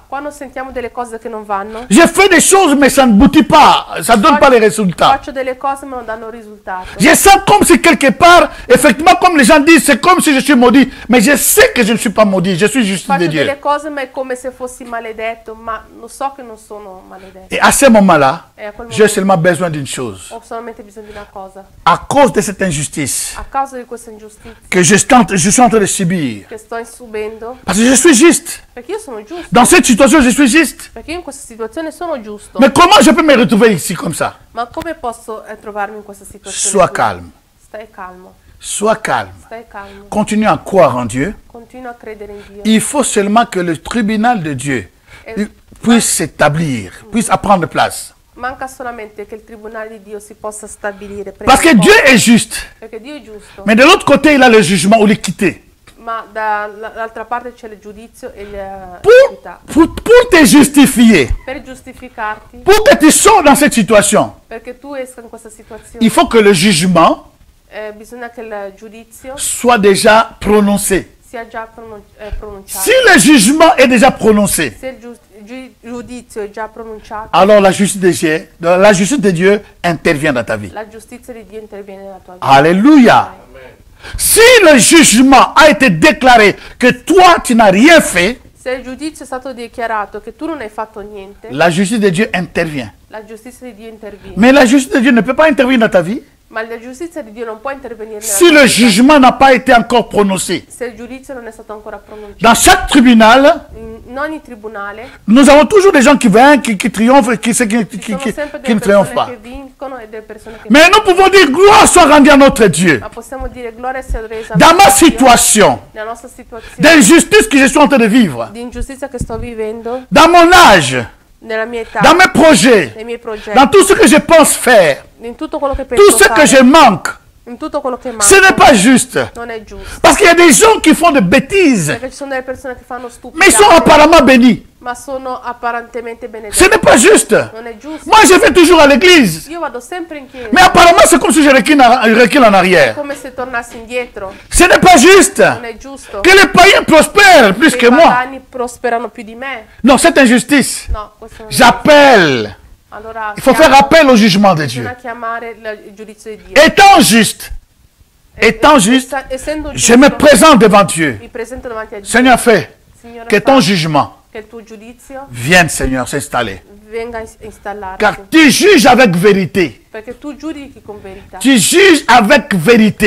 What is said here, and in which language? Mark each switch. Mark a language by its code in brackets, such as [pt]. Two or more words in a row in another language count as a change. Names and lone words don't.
[it] quando sentiamo delle cose che non vanno, [fr] j'ai fait des choses mais ça ne boutit pas, ça ne donne pas les résultats. [it] faccio delle cose ma non danno risultato. [fr] Je sens comme si quelque part, effectivement, comme les gens disent, c'est comme si je suis maudit. Mais je sais que je ne suis pas maudit, je suis juste de [it] Faccio [fr] Dieu. [it] delle cose ma è come se fossi maledetto, ma lo so che non sono maledetto. [fr] Et à ce moment-là, [it] E a quel [fr] j'ai [it] momento [fr] seulement besoin d'une chose. [it] ho solamente bisogno di una cosa. [fr] À cause de cette injustice [it] A causa di questa ingiustizia [fr] que je suis en train de subir, [it] che sto subendo, [fr] parce que je suis juste. [it] perché io sono giusto, [fr] Dans cette situation, je suis juste. [it] perché io in questa situazione sono giusto. [fr] Mais comment je peux me retrouver ici comme ça? [it] Ma come posso trovarmi in questa situazione? [fr] Sois qui? calme. [it] Stai calmo, [fr] Sois calme. [it] stai calmo. [fr] Continue à croire en Dieu. [it] Continua a credere in Dio. [fr] Il faut seulement que le tribunal de Dieu puisse s'établir, puisse prendre place. [it] Manca solamente che il tribunale di Dio si possa stabilire. [fr] Parce que Dieu est juste. [it] Perché Dio è giusto. [fr] Mais de l'autre côté, il a le jugement ou l'équité. [it] Ma dall'altra parte c'è il giudizio e l'equità. [fr] Pour te justifier, [it] Per giustificarti, [fr] pour que tu sors dans cette situation, [it] perché tu esca in questa situazione, [fr] il faut que le jugement [it] bisogna che il giudizio [fr] soit déjà prononcé. [it] sia già pronunciato. [fr] Si le jugement est déjà prononcé, [it] Se il giudizio è già pronunciato, [fr] alors la justice de Dieu intervient dans ta vie. [it] la giustizia di Dio interviene nella tua vita. [fr] Alléluia. Si le jugement a été déclaré que toi, tu n'as rien fait, [it] Se il giudizio è stato dichiarato che tu non hai fatto niente, [fr] la justice de Dieu intervient. [it] la giustizia di Dio interviene. [fr] Mais la justice de Dieu ne peut pas intervenir dans ta vie [it] Ma la giustizia di Dio non può intervenire nella [fr] si [it] tua [fr] le [it] vita [fr] jugement n'a pas été encore prononcé. [it] se il giudizio non è stato ancora pronunciato. [fr] Dans chaque tribunal, [it] In ogni tribunale [fr] nous avons toujours des gens qui viennent, qui triomphent et qui [it] ci sono sempre [fr] ne [it] delle [fr] triomphent [it] persone [fr] pas. [it] che vincono e delle persone che [fr] Mais nous pouvons dire gloire soit rendue à notre Dieu. [it] ma possiamo dire gloria sia resa [fr] Dans [it] a [fr] ma [it] Dio [fr] situation [it] nella nostra situazione [fr] d'injustice que je suis en train de vivre, [it] di ingiustizia che sto vivendo, [fr] dans mon âge, [it] nella mia età, [fr] dans mes projets, [it] nei miei progetti, [fr] dans tout ce que je pense faire, [it] in tutto quello che penso [fr] tout ce [it] fare, [fr] que je manque, [it] in tutto quello che [fr] ce n'est [it] manca, [fr] pas juste. [it] non è giusto. [fr] Parce qu'il y a des gens qui font des bêtises, [it] Perché ci sono delle persone che fanno [fr] mais ils sont [it] stupidate, [fr] apparemment bénis. [it] ma sono apparentemente [fr] Ce [it] benedette. [fr] n'est pas juste. [it] Non è giusto. [fr] Moi, je vais toujours à l'église. [it] Io vado sempre in chiesa, [fr] Mais apparemment, c'est comme si je recule en arrière. [it] come se tornassi indietro. [fr] Ce n'est pas juste. [it] Non è giusto. [fr] Que les païens prospèrent plus [it] Che [fr] que [it] i [fr] moi. [it] pagani prosperano più di me. [fr] Non, c'est injustice. [it] No, questo non è. [fr] J'appelle. [it] Allora, [fr] Il faut faire appel au jugement de Dieu. [it] bisogna chiamare il giudizio di Dio. [fr] Étant juste, [it] Essendo [fr] je me [it] giusto, [fr] présente devant Dieu. [it] mi presento davanti a Dio. [fr] Seigneur, fais [it] Signore, [fr] que ton jugement [it] che il tuo giudizio [fr] vienne, Seigneur, s'installer. [it] venga a installarsi. [fr] Car tu juges avec vérité. [it] Perché tu giudichi con verità. [fr] Tu juges avec vérité.